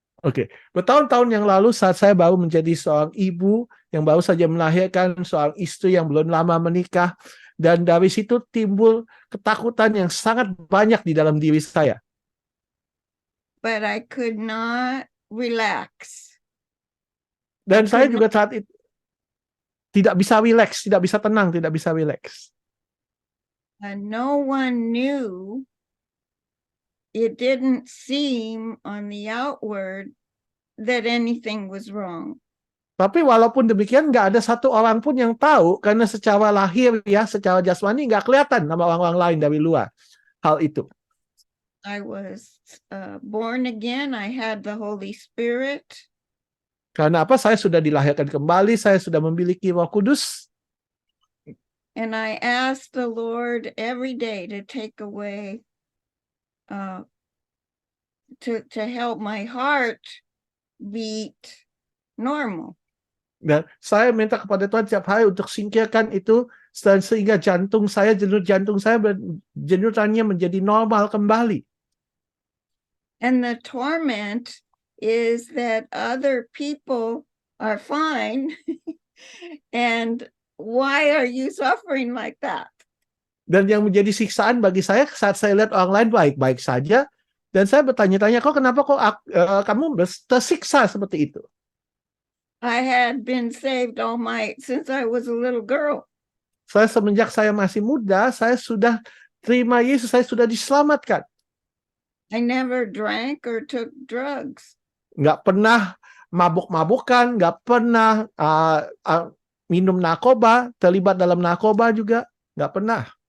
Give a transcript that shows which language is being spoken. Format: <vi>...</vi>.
<id>Oke, bertahun-tahun yang lalu saat saya baru menjadi seorang ibu yang baru saja melahirkan, seorang istri yang belum lama menikah, dan dari situ timbul ketakutan yang sangat banyak di dalam diri saya.</id> <en>But I could not relax.</en> <id>Dan saya juga saat itu tidak bisa relax, tidak bisa tenang, tidak bisa relax.</id> <en>And no one knew. It didn't seem on the outward that anything was wrong.</en> <id>Tapi walaupun demikian nggak ada satu orang pun yang tahu karena secara lahir ya, secara jasmani nggak kelihatan sama orang-orang lain dari luar hal itu.</id> <en>I was born again. I had the Holy Spirit.</en> <id>Karena apa? Saya sudah dilahirkan kembali, saya sudah memiliki Roh Kudus.</id> <en>And I asked the Lord every day to take away, to help my heart beat normal.</en> <id>Dan saya minta kepada Tuhan setiap hari untuk singkirkan itu sehingga jantung saya, denyutannya menjadi normal kembali.</id> <en>And the torment is that other people are fine. And why are you suffering like that?</en> <id>Dan yang menjadi siksaan bagi saya saat saya lihat orang lain baik-baik saja, dan saya bertanya-tanya, kenapa kamu tersiksa seperti itu?</id> <en>I had been saved since I was a little girl.</en> <id>Saya semenjak saya masih muda, saya sudah terima Yesus, saya sudah diselamatkan.</id> <en>I never drank or took drugs.</en> <id>Nggak pernah mabuk-mabukan, nggak pernah minum narkoba, terlibat dalam narkoba juga, nggak pernah.</id>